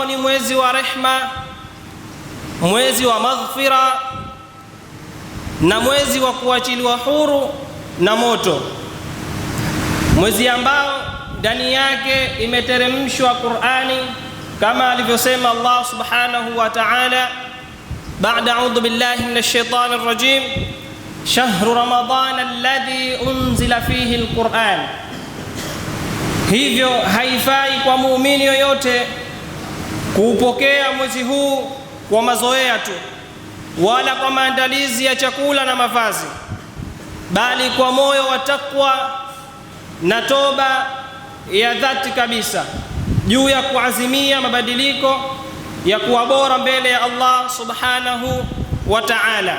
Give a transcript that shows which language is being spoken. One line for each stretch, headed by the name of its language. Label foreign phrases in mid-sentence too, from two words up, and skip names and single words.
Swahili: ni mwezi wa rehma, mwezi wa maghfira na mwezi wa kuachiliwa huru na moto, mwezi ambao ndani yake imeteremshwa Qur'ani kama alivyosema Allah
Arabic: سبحانه وتعالى
Swahili: baada
Arabic: أعوذ بالله من الشيطان الرجيم شهر رمضان الذي أنزل فيه القرآن.
Swahili: Hivyo haifai kwa muumini yoyote kuupokea mwezi huu kwa mazoea tu, wala kwa maandalizi ya chakula na mavazi, bali kwa moyo wa takwa na toba ya dhati kabisa juu ya kuazimia mabadiliko ya kuwa bora mbele ya Allah
Arabic: سبحانه وتعالى.